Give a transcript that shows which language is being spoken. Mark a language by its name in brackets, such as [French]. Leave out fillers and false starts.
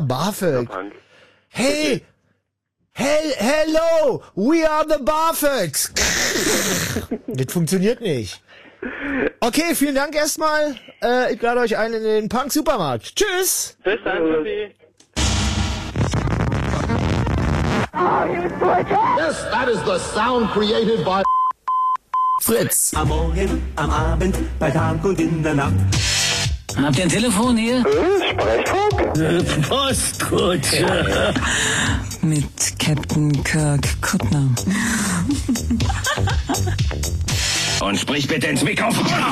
[German] BAföG. Punk. [English] Hey! Hello! We are the BAföGs! [German] Das funktioniert nicht. Okay, vielen Dank erstmal. Ich lade euch ein in den Punk-Supermarkt. Tschüss! Bis dann, Tobi. [English] Yes, that is the sound created by Fritz. [German] Am Morgen, am Abend, bei Tag und in der Nacht. Habt ihr ein Telefon hier? Sprechfunk? Postkutsche. Ja. Mit Captain Kirk Kuttner. Und sprich bitte ins Mikrofon.